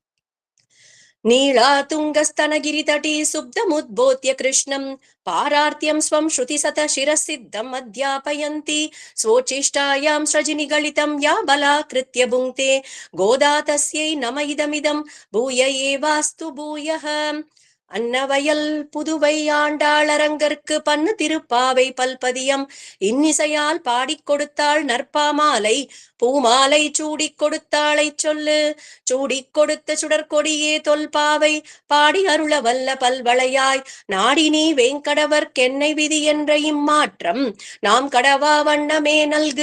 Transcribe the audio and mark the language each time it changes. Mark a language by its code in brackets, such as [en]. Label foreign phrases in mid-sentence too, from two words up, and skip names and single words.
[sa] नीलातुङ्गस्तनगिरितटी सुब्धमुद्बोध्य कृष्णं पारार्त्यं स्वं श्रुतिसतशिरःसिद्धम् अध्यापयन्ती स्वोच्छिष्टायां सृजिनिगलितं या बलाकृत्य भुङ्क्ते गोदा तस्यै नम इदमिदं भूय एवास्तु भूयः। [ta] அன்னவயல் புதுவை ஆண்டாளரங்கற்கு பண்ணு திருப்பாவை பல்பதியம் இன்னிசையால் பாடிக் கொடுத்தாள் நற்பாமாலை பூமாலை சூடிக் கொடுத்தாளை சொல்லு. சூடிக் கொடுத்த சுடற்கொடியே தொல்பாவை பாடி அருள வல்ல பல்வளையாய் நாடினி வேங்கடவர்க்கென்னை விதி என்ற இம்மாற்றம் நாம் கடவா வண்ணமே நல்கு.